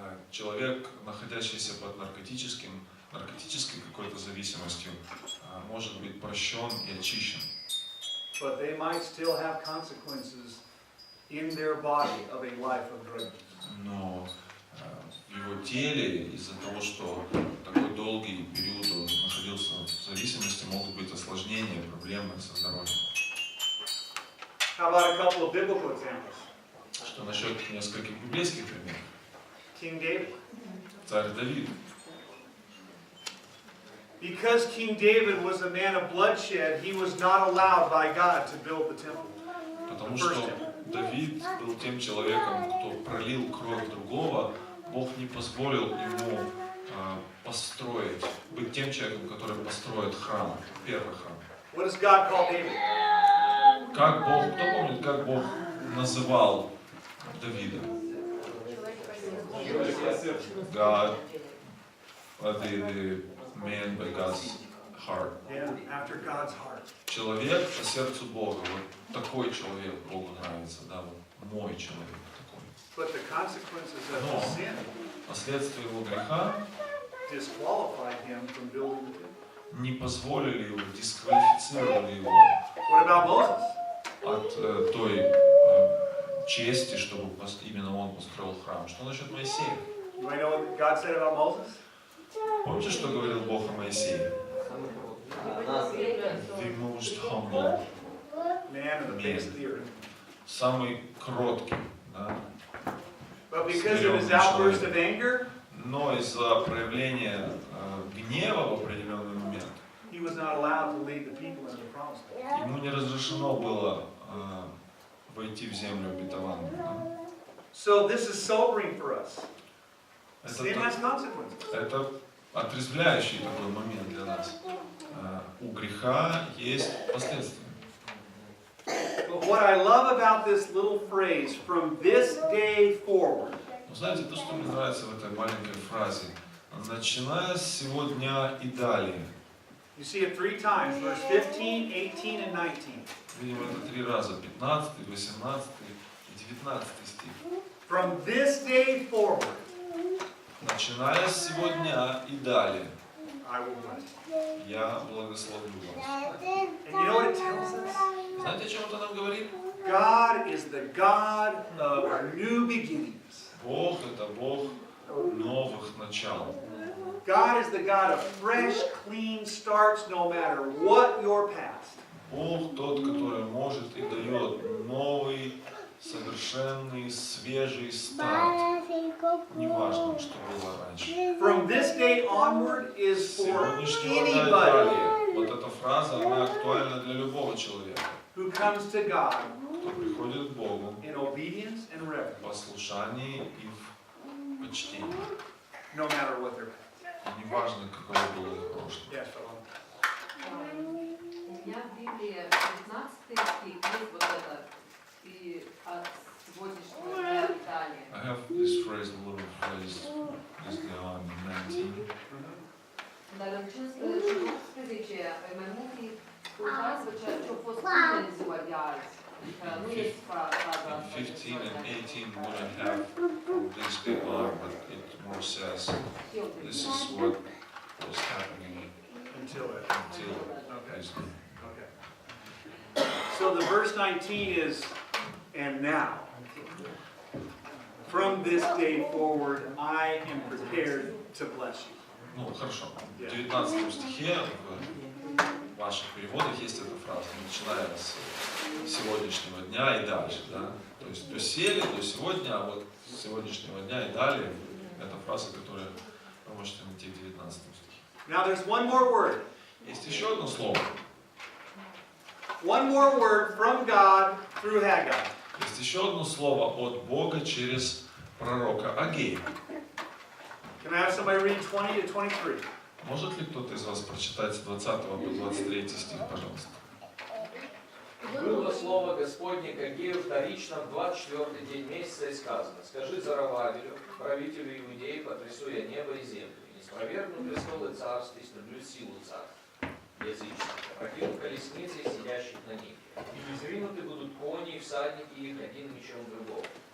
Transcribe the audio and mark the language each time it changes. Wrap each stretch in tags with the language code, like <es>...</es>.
<ru>Человек, находящийся под наркотической какой-то зависимостью, может быть прощен и очищен.</ru> <en>But they might still have consequences in their body of a life of drug use.</en> <ru>Но в его теле из-за того, что такой долгий период он находился в зависимости, могут быть осложнения, проблемы со здоровьем.</ru> <en>How about a couple of biblical examples?</en> <ru>Что насчет нескольких библейских примеров?</ru> <en>King David.</en> <ru>Царь Давид.</ru> <en>Because King David was a man of bloodshed, he was not allowed by God to build the temple.</en> <ru>Потому что Давид был тем человеком, кто пролил кровь другого, Бог не позволил ему построить, быть тем человеком, который построит храм, первый храм.</ru> <en>What does God call David?</en> <ru>Как Бог, кто помнит, как Бог называл Давида?</ru> <en>God, the man by God's heart. Yeah, after God's heart.</en> <ru>Человек по сердцу Бога. Вот такой человек Богу нравится, да, вот мой человек такой.</ru> <en>But the consequences of</en> <ru>Но</ru> <en>his sin</en> <ru>последствия его греха</ru> <en>disqualified him from building the temple.</en> <ru>не позволили его, дисквалифицировали его</ru> <en>What about Moses?</en> <ru>от той чести, чтобы именно он построил храм. Что насчет Моисея?</ru> <en>You might know what God said about Moses?</en> <ru>Помните, что говорил Бог о Моисее?</ru> <en>The most humble Man of the face of the earth.</en> <ru>самый кроткий, да?</ru> <en>But because of his outburst of anger,</en> <ru>Но из-за проявления гнева в определенный момент</ru> <en>he was not allowed to lead the people into the promised land.</en> <ru>ему не разрешено было войти в землю обетованную. Да?</ru> <en>So this is sobering for us. Sin has</en> <ru>Это,</ru> <en>consequences.</en> <ru>это отрезвляющий такой момент для нас. У греха есть последствия.</ru> <en>But what I love about this little phrase, from this day forward,</en> <ru>Но знаете, то, что мне нравится в этой маленькой фразе, начиная с сего дня и далее.</ru> <en>you see it 3 times, verse 15, 18, and 19.</en> <ru>Видим это 3 раза, 15, 18 и 19 стих.</ru> <en>From this day forward,</en> <ru>Начиная с сего дня и далее,</ru> <en>I will bless you.</en> <ru>я благословлю вас.</ru> <en>And you know what it tells us?</en> <ru>Знаете, о чем это нам говорит?</ru> <en>God is the God of new beginnings.</en> <ru>Бог — это Бог новых начал.</ru> <en>God is the God of fresh, clean starts, no matter what your past.</en> <ru>Бог тот, который может и дает новый, совершенный, свежий старт. Неважно, что было раньше.</ru> <en>From this day onward is</en> <ru>С</ru> <en>for</en> <ru>сегодняшнего дня и</ru> <en>anybody</en> <ru>далее. Вот эта фраза, она актуальна для любого человека,</ru> <en>who comes to God</en> <ru>кто приходит к Богу</ru> <en>in obedience and</en> <ru>в</ru> <en>reverence,</en> <ru>послушании и в почтении.</ru> <en>no matter what their past.</en> <ru>И неважно, какое было их прошлое.</ru> <en>Yes, Philip.</en> <ru>У меня в Библии 15 стих есть вот это, и от сегодняшнего дня и далее.</ru> <en>I have this phrase, a little phrase, is on 19.</en> <ro>Dar în 15 mai mult uitați-vă ce a fost până în ziua de azi. Adică nu este fraza asta.</ro> <en>15 and 18 wouldn't have from this day on, but it more says this is what was happening Until it. until this day. Okay. So the verse 19 is, and now, from this day forward, I am prepared to bless you.</en> <ru>Ну, хорошо. В 19 стихе, в ваших переводах есть эта фраза, начиная с сегодняшнего дня и дальше. Да? То есть до сели, до сегодня, а вот с сегодняшнего дня и далее, это фраза, которую вы можете найти в 19 стихе.</ru> <en>Now there's one more word.</en> <ru>Есть еще одно слово.</ru> <en>One more word from God through Hagai.</en> <ru>Есть еще одно слово от Бога через пророка Аггея.</ru> <en>Can I have somebody read 20 to 23?</en> <ru>Может ли кто-то из вас прочитать с 20 по 23 стих, пожалуйста? Было слово Господне к Аггею вторично в 24-й день месяца и сказано: «Скажи Зоробабелю, правителю Иудеи, потрясу я небо и землю, и не спровергну престолы царств, и струблю силу царств языческих, опрокину колесницы и сидящих на них, и низвинуты будут кони и всадники их один мечом другого.</ru>